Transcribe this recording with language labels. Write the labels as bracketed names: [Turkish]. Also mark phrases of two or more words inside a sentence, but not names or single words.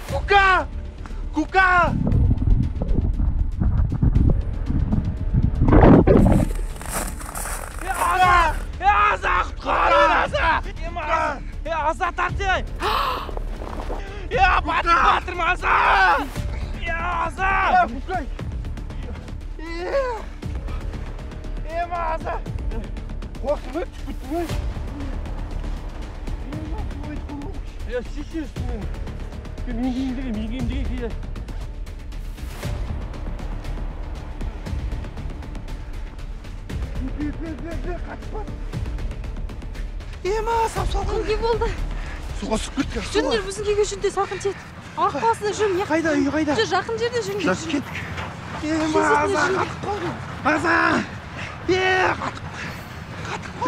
[Turkish] Kuka! Kuka! Asa! Asa! Asa tartay! Batırma Asa! Asa! Asa! Korktun mu? Tükürdün mü? Ya şişiyorsun beni. Bilgi indireyim. Kaçma. [Kazakh] Ема, сап-салқын. Не болды? Суға түсіп кетті. Жүріңдер, біздің үйге жүріңдер, салқын тиеді. Арық басында жүрмін. Қайда, үй қайда? Жақын жерде жүріңдер. Жақсы кеттік. Ема, Аза, қатып қалдым. Аза! Қатып.